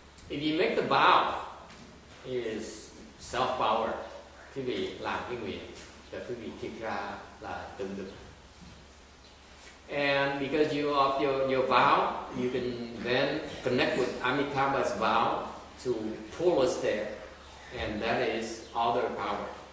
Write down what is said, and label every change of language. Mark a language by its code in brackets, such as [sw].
[en] If you make the vow, it is self-power. [vi] Quý vị làm cái nguyện, và quý vị thực ra là tự lực. [en] And because you of your vow, you can then connect with Amitabha's vow to pull us there, and that is other power.